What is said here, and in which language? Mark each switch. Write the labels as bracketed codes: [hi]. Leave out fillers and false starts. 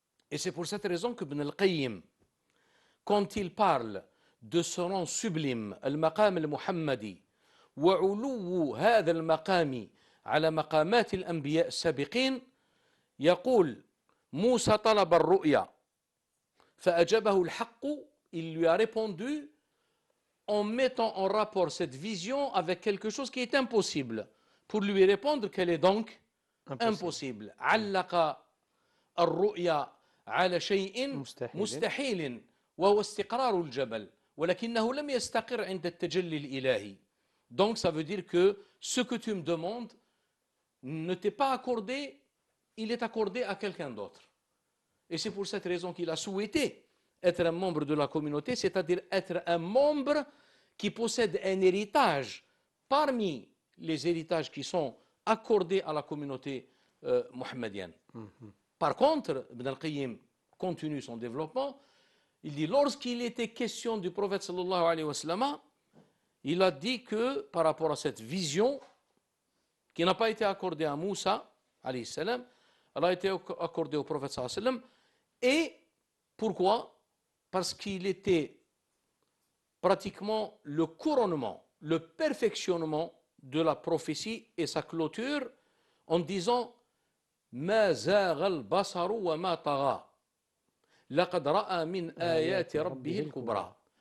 [fr] Et c'est pour cette raison que Ibn al-Qayyim, quand il parle de ce rang sublime, al-maqam al-muhammadi, [ar] وعلو هذا المقام على مقامات الأنبياء السابقين، يقول موسى طلب الرؤيا فأجابه الحق. [fr] Il lui a répondu en mettant en rapport cette vision avec quelque chose qui est impossible, pour lui répondre qu'elle est donc impossible. [ar] علق الرؤيا على شيء مستحيل وهو استقرار الجبل ولكنه لم يستقر عند التجلي الإلهي. [fr] Donc ça veut dire que ce que tu me demandes ne t'est pas accordé, il est accordé à quelqu'un d'autre. Et c'est pour cette raison qu'il a souhaité être un membre de la communauté, c'est-à-dire être un membre qui possède un héritage parmi les héritages qui sont accordés à la communauté mohammedienne. Par contre, Ibn al-Qayyim continue son développement. Il dit, lorsqu'il était question du prophète sallallahu alayhi wa sallam, il a dit que par rapport à cette vision qui n'a pas été accordée à Moussa alayhi salam, elle a été accordée au prophète sallallahu alayhi wa sallam. Et pourquoi? Parce qu'il était pratiquement le couronnement, le perfectionnement de la prophétie et sa clôture en disant [ar] Ma zagha al-basaru wa ma tagha. لقد رأى من آيات ربه الكبرى.